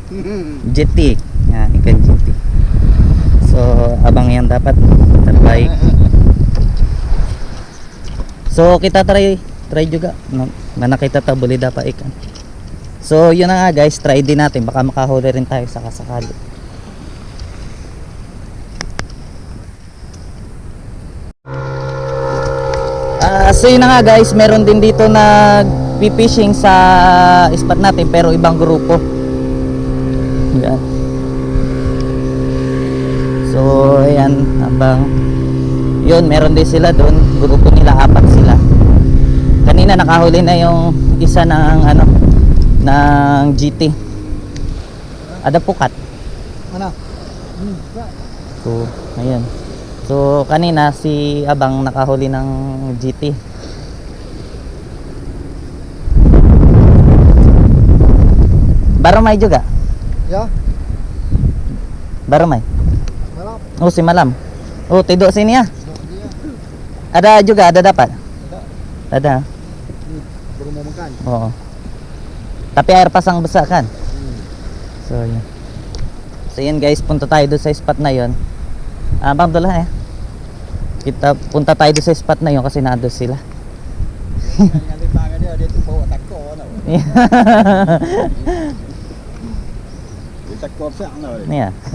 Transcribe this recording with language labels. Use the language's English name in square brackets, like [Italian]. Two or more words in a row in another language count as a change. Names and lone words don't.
[Malay] JT. Ya, ikan JT. So abang yang dapat terbaik. So kita try juga mana kita tak boleh dapat ikan. [Filipino] So yun na nga guys, try din natin, baka makahuli rin tayo sakasakali. So yun na nga guys, meron din dito nag-fishing sa spot natin pero ibang grupo. Yan. So ayan, abang yun, meron din sila doon, grupo nila, 4 sila. Kanina nakahuli na yung isa ng ano, ng GT. [Malay] Ada pukat. Mana? [Filipino] So ayan. So kanina si Abang nakahuli ng GT. [Malay] Baromay juga? Ya. Baromay? Malam. Oh, si Malam. Oh, tidur sini ya? Ada juga, ada dapat? Ada. Baru mau makan. Oh. Tapi air pasang besar kan? [Filipino] So yun. So yun guys, punta tayo doon sa spot na yun. Bang doon punta tayo doon sa spot na yun kasi nandun sila. [English] Yeah.